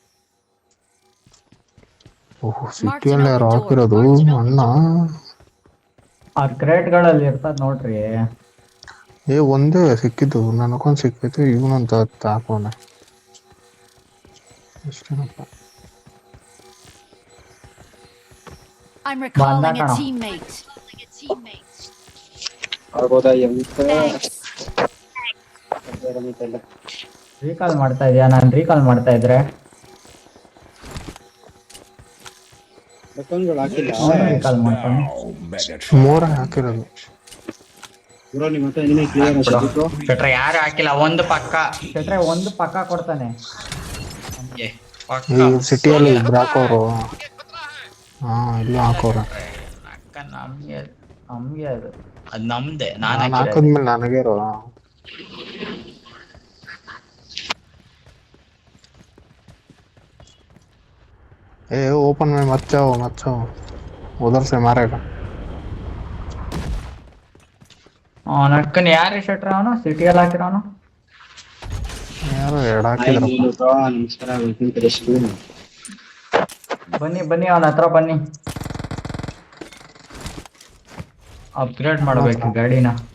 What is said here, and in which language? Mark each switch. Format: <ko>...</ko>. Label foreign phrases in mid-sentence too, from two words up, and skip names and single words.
<kn>ಓಹ್ ಸಿಟಿಯಲ್ಲಿ ಯಾರು ಹಾಕಿರೋದು ಅಣ್ಣ? ಆ ಕ್ರೇಟ್ಗಳಲ್ಲಿ ಇರ್ತದ ನೋಡ್ರಿ. ಒಂದೇ ಸಿಕ್ಕಿದ್ದು, ನನಗೊಂದು ಸಿಕ್ಕಿತ್ತು, ಇವನೊಂದು ಹಾಕೋಣ ಅಷ್ಟೇನಪ್ಪ.</kn> <en>I'm recalling a Bandana. teammate.</en> <kn>ಆಗ್ಬೋದಾ</kn> <en>Thanks.</en> <kn>ರೀಕಾಲ್ ಮಾಡ್ತಾ ಇದೆಯಾ? ನಾನು ರೀಕಾಲ್ ಮಾಡ್ತಾ ಇದ್ರೆ ವೆಪನ್ಗಳು ಹಾಕಿಲ್ಲ ರೀಕಾಲ್ ಮಾಡ್ತಾನೆ. 3 ಹಾಕಿರೋದು. ಬ್ರೋ ನಿಮ್ಮ ಹತ್ರ ಏನೇ ಕ್ಲಿಯರ್ ಅನ್ಸುತ್ತೋ? ಶೆಟ್ರೆ ಯಾರು ಹಾಕಿಲ್ಲ, ಒಂದು ಪಕ್ಕ. ಶೆಟ್ರೆ ಒಂದು ಪಕ್ಕ ಕೊಡ್ತಾನೆ. ನಮ್ಗೆ ಪಕ್ಕ. ಈ ಸಿಟಿಯಲ್ಲಿ ಇಬ್ರು ಹಾಕೋರು. ಹಾ ಇಲ್ಲೂ ಹಾಕೋರು. ಅಕ್ಕ ನಮ್ಗೆ ನಮ್ಗೆ ಅದು ಅದ್ ನಮ್ದೆ ನಾನು ನಾನ್ ಹಾಕಿದ್ಮೇಲೆ ನನಗೆ ಇರೋ</kn> <hi>ए ओपन में मत जाओ उधर से मारेगा</hi> <kn>ನಕ್ಕನ್ ಯಾರು ಶೆಟ್ರ ಅವನು ಸಿಟಿಯಲ್ಲಿ ಹಾಕಿರೋನು? ಯಾರೋ ಎರಡು ಹಾಯ್ ಹಾಕಿದ್ರಪ್ಪ ನೀನು ಬ್ರೋ, ನಮಸ್ಕಾರ.</kn> <en>welcome to the stream.</en> <kn>ಬನ್ನಿ ಅವನ ಹತ್ರ ಬನ್ನಿ. ಅಪ್ಗ್ರೇಡ್ ಮಾಡ್ಬೇಕು ಗಾಡಿನ.</kn>